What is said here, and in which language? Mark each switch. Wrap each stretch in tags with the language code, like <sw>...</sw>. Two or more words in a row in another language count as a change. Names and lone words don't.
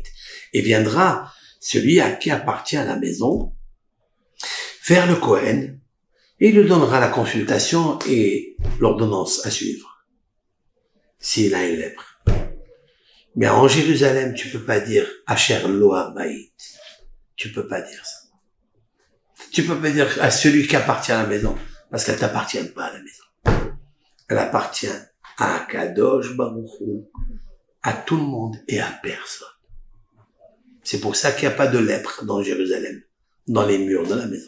<fr>Et viendra celui à qui appartient la maison vers le Kohen et il lui donnera la consultation et l'ordonnance à suivre. S'il a une lèpre. Mais en Jérusalem, tu peux pas dire</fr> <he>אשר לו הבית.</he> <fr>Tu peux pas dire ça. Tu peux pas dire à celui qui appartient à la maison, parce qu'elle t'appartient pas à la maison. Elle appartient à</fr> <he>קדוש ברוך הוא,</he> <fr>à tout le monde et à personne. C'est pour ça qu'il n'y a pas de lèpre dans Jérusalem, dans les murs de la maison.</fr>